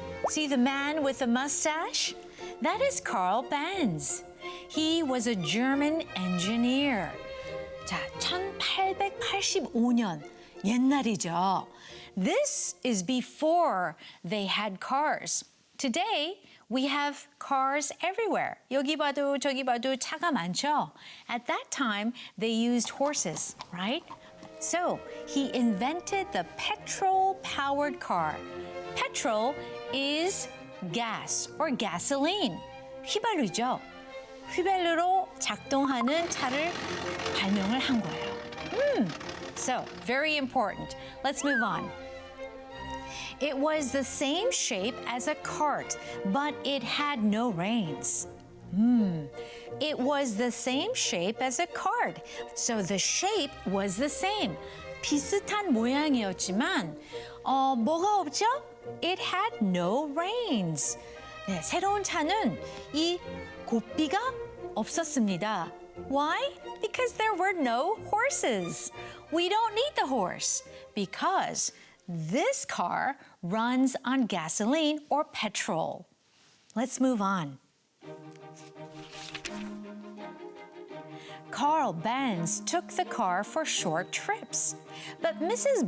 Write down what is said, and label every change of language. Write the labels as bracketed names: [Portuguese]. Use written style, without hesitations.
[English] See the man with the mustache? That is Carl Benz. He was a German engineer. [Korean] 자, 1885년 옛날이죠. [English] This is before they had cars. Today, we have cars everywhere. [Korean] 여기 봐도 저기 봐도 차가 많죠. [English] At that time, they used horses, right? So, he invented the petrol-powered car. Petrol is gas or gasoline. [Korean] 휘발유죠. 휘발유로 작동하는 차를 발명을 한 거예요. [English] So, very important. Let's move on. It was the same shape as a cart, but it had no reins. It was the same shape as a cart, so the shape was the same. [Korean] 비슷한 모양이었지만 뭐가 없죠? [English] It had no reins. [Korean] 네, 새로운 차는 이 고삐가 없었습니다. [English] Why? Because there were no horses. We don't need the horse because this car runs on gasoline or petrol. Let's move on. Carl Benz took the car for short trips, but Mrs.